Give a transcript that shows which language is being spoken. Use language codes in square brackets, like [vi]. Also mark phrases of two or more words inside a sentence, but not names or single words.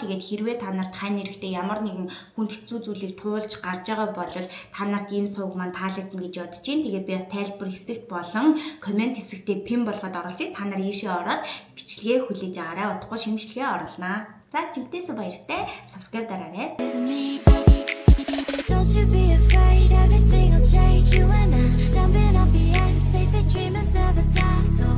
[mn] Тэгээд хэрвээ та нарт хань эрэхтэй ямар нэгэн хүнд хэцүү зүйлийг туулж гарч байгаа бол та нарт энэ сувг маань таалагдана гэж бодож байна. Тэгээд би бас тайлбар хэсэгт болон комент хэсэгтээ пин болгоод оруулж байна. Та нар ийшээ ороод бичлэгээ хүлээж аваарай. Удахгүй шинжилгээ оруулнаа. За чигтээс баяртай. Subscribe дараарай. [en] Don't you be afraid, everything will change. You and I jumping off the edge. They say dreamers never die.